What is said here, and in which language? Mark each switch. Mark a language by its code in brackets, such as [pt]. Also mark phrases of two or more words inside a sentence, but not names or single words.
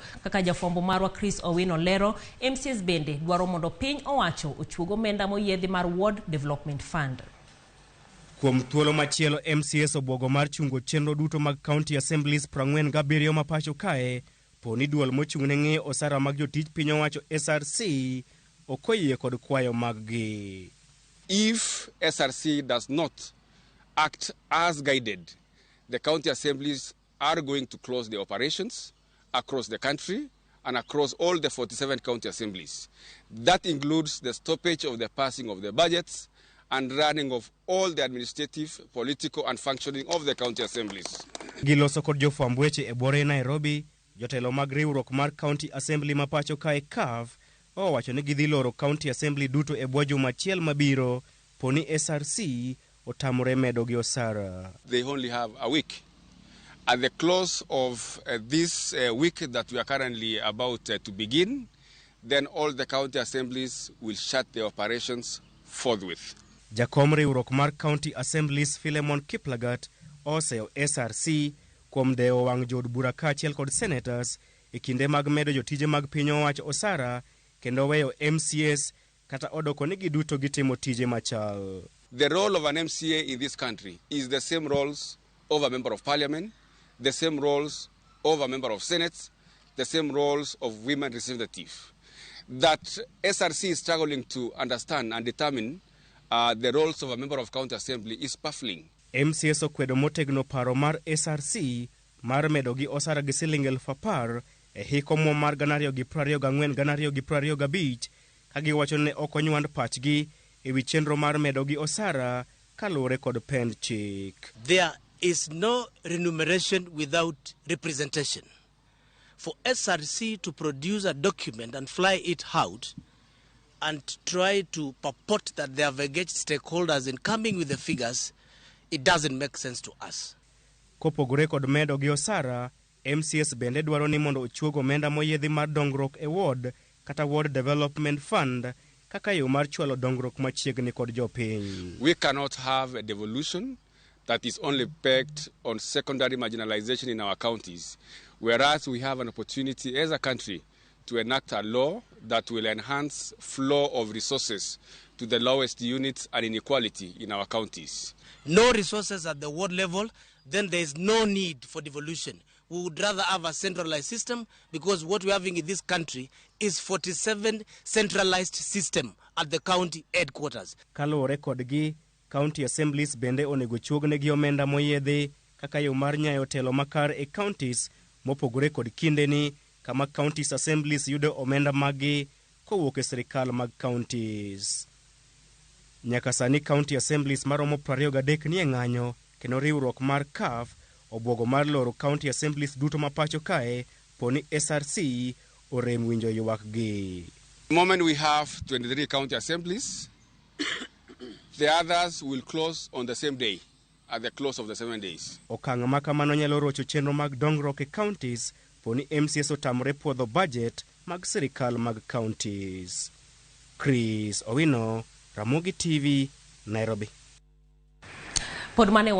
[luo] Kaka jafwambo marwa Chris Owino lero, MCAs bende dwaro mondo piny owacho ochuog omenda moyiedhi mar Ward Development Fund. Kuom thuolo machielo, MCAs obuogo mar chungo chenro duto mag [en] county assemblies [luo] 47 ma pacho kae poni duol mochung'ne ng'iyo osara mag jotij piny owacho SRC okoyie kod kwayo maggi. [en] If SRC does not act as guided, the county assemblies are going to close the operations across the country and across all the 47 county assemblies. That includes the stoppage of the passing of the budgets and running of all the administrative, political and functioning of the county assemblies. [luo] Giloso kod jofwamb weche e bore Nairobi, jotelo mag riwruok mar [en] county assembly [luo] ma pacho kae CAF owacho ni gidhi loro [en] county assembly [luo] duto e bwo juma achiel mabiro poni SRC otamore medo gi osara. [en] They only have a week. At the close of this week that we are currently about to begin, then all the county assemblies will shut their operations forthwith. [luo] Jakom riwruok mar [en] county assemblies [luo] Philemon Kiplagat oseyo SRC kuom dewo wang' jod bura kaachiel kod senators e kinde mag medo jotije mag piny owacho osara kendo weyo MCAs kata odoko ni giduto gitimo tije machal. [en] The role of an MCA in this country is the same roles of a member of parliament, the same roles of a member of senate, the same roles of women representative. That SRC is struggling to understand and determine the roles of a member of county assembly is baffling. [luo] MCAs okwedo motegno paro mar SRC mar medo gi osara gi $10,000 e hiko mo mar 2024-2025 ka giwacho ne ok onywand pachgi e wi chenro mar medo gi osara kaluwore kod pend chik. [en] There is no remuneration without representation. For SRC to produce a document and fly it out and try to purport that they have engaged stakeholders in coming with the figures, it doesn't make sense to us. [luo] Kopogore kod medo gi osara, MCAs bende dwaro ni mondo ochuog omenda moyiedhi mar dongruok e ward kata Ward Development Fund kaka yo mar chwalo dongruok machiegni kod jopiny. [en] We cannot have a devolution that is only pegged on secondary marginalization in our counties, whereas we have an opportunity as a country to enact a law that will enhance flow of resources to the lowest units and inequality in our counties. No resources at the ward level, then there is no need for devolution. We would rather have a centralized system because what we're having in this country is 47 centralized system at the county headquarters. [luo] Kalore kodgi, [en] county assemblies [luo] bende onego chuogne gi omenda moyedhi kaka yo mar nyayo telo makar e counties mopogore kod kindeni kama [en] counties assemblies [luo] yudo omenda magi kowuok e sirikal mag counties. Nyaka sani [en] county assemblies [luo] maromo 23 ni e ng'anyo kendo riwruok mar CAF obuogo mar loro [en] county assemblies [luo] duto ma pacho kae poni SRC orem winjo ywak gi. [en] The moment we have 23 county assemblies, the others will close on the same day, at the close of the 7 days. [luo] Okang' ma kamano nyalo rocho chenro mag dongruok e counties poni MCAs otamore puodho budget mag sirikal mag counties. Chris Owino, Ramogi TV, Nairobi.